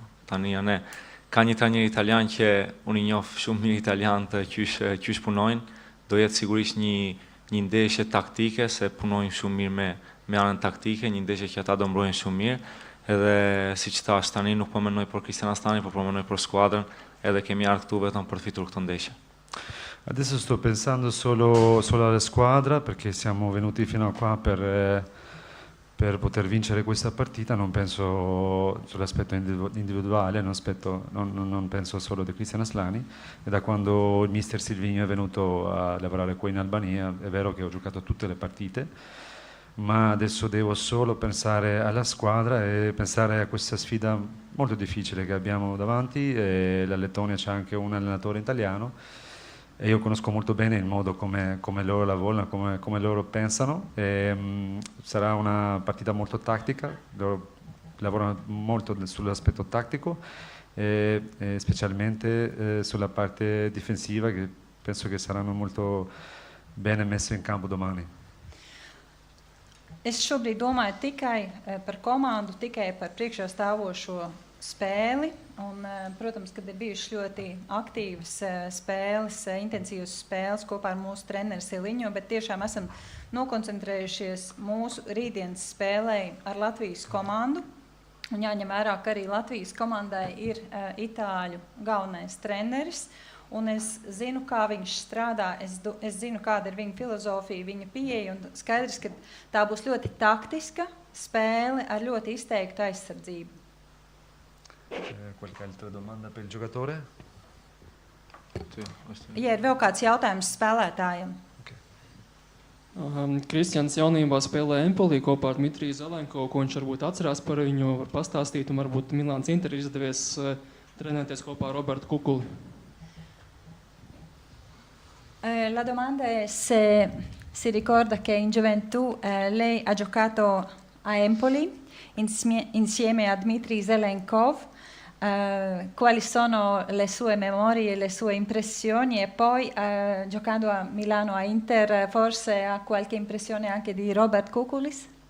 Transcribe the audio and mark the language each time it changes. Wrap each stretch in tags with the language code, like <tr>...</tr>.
<sq>Tani janë ka një trajner italian që unë i njoh shumë mirë italian të qysh punojnë. Do jetë sigurisht një ndeshje taktike, se punojnë shumë mirë me anën taktike, një ndeshje që ata do mbrojnë shumë mirë. Edhe siç thash, tani nuk po mendoj për Kristian Aslani, por po mendoj për skuadrën, edhe kemi ardhur këtu vetëm për të fituar këtë ndeshje.</sq> <it>Adesso sto pensando solo alla squadra, perché siamo venuti fino a qua per poter vincere questa partita. Non penso sull'aspetto individuale, non penso solo di Kristian Aslani. E da quando il mister Silvinjo è venuto a lavorare qua in Albania, è vero che ho giocato tutte le partite, ma adesso devo solo pensare alla squadra e pensare a questa sfida molto difficile che abbiamo davanti. La Lettonia c'ha anche un allenatore italiano, e io conosco molto bene il modo come loro lavorano, come loro pensano. Sarà una partita molto tattica, loro lavorano molto sull'aspetto tattico e specialmente sulla parte difensiva, che penso che saranno molto bene messe in campo domani.</it> <lv>Es šobrīd domāju tikai par komandu, tikai par priekšā stāvošo spēli. Un, protams, kad ir bijušas ļoti aktīvas spēles, intensīvas spēles kopā ar mūsu treneri Siliņo, bet tiešām esam nokoncentrējušies mūsu rītdienas spēlē ar Latvijas komandu. Un jāņem vērā, ka arī Latvijas komandai ir itāļu galvenais treneris, un es zinu, kā viņš strādā, es zinu, kāda ir viņa filozofija, viņa pieeja, un skaidrs, ka tā būs ļoti taktiska spēle ar ļoti izteiktu aizsardzību.</lv> <it>Qualche altra domanda per il giocatore?</it> <lv>Ja ir vēl kāds jautājums spēlētājiem. Kristians jaunībā spēlē Empolī kopā ar Dmitriju Zelenko, ko viņš varbūt atcerās par viņu, var pastāstīt, un varbūt Milāns Inter izdevies trenēties kopā ar Robertu Kukuli.</lv> <it>La domanda è se si ricorda che in gioventù lei ha giocato a Empoli insieme a Dmitry Zelenkov. Quali sono le sue memorie, le sue impressioni, e poi giocando a Milano a Inter forse ha qualche impressione anche di Robert Kukulis?</it>